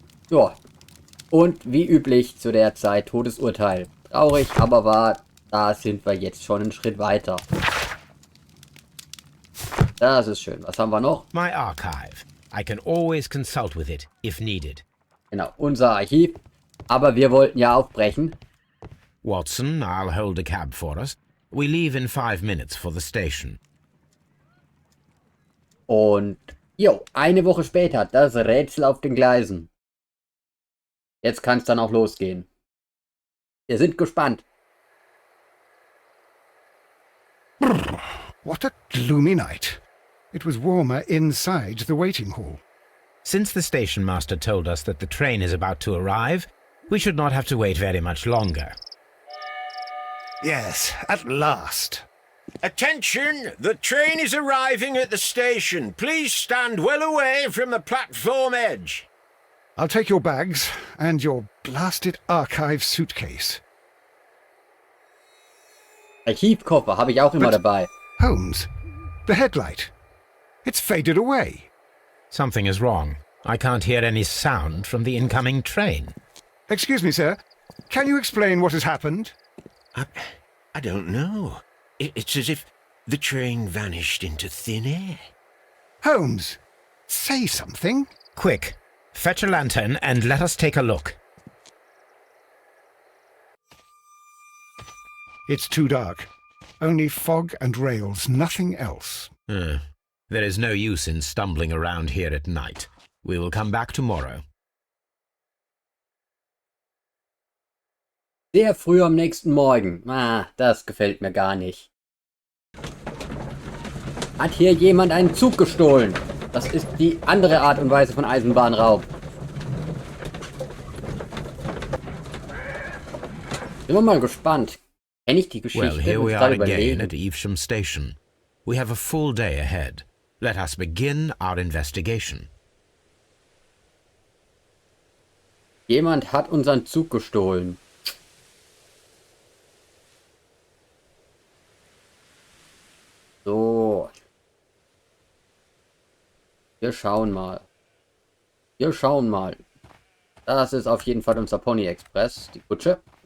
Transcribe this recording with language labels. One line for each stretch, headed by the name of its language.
German: Ja. Und wie üblich zu der Zeit Todesurteil. Traurig, aber wahr. Da sind wir jetzt schon einen Schritt weiter. Das ist schön. Was haben wir noch?
English: My archive. I can always consult with it, if needed.
German: Genau, unser Archiv. Aber wir wollten ja aufbrechen.
English: Watson, I'll hold a cab for us. We leave in 5 minutes for the station.
German: Und, jo, eine Woche später, das Rätsel auf den Gleisen. Jetzt kann es dann auch losgehen. Wir sind gespannt.
English: What a gloomy night. It was warmer inside the waiting hall. Since the station master told us that the train is about to arrive, we should not have to wait very much longer. Yes, at last. Attention! The train is arriving at the station. Please stand well away from the platform edge. I'll take your bags and your blasted archive suitcase. Archivkoffer habe ich auch immer dabei. Holmes, the headlight. It's faded away. Something is wrong. I can't hear any sound from the incoming train. Excuse me, sir. Can you explain what has happened? I don't know. It's as if the train vanished into thin air. Holmes, say something. Quick, fetch a lantern and let us take a look. It's too dark. Only fog and rails, nothing else. There is no use in stumbling around here at night. We will come back tomorrow.
German: Sehr früh am nächsten Morgen. Ah, das gefällt mir gar nicht. Hat hier jemand einen Zug gestohlen? Das ist die andere Art und Weise von Eisenbahnraub. Sind wir mal gespannt. Kenn ich die Geschichte?
English: Well, here we are again at Evesham Station. We have a full day ahead. Let us begin our investigation.
German: Jemand hat unseren Zug gestohlen. So. Wir schauen mal. Wir schauen mal. Das ist auf jeden Fall unser Pony Express, die Kutsche.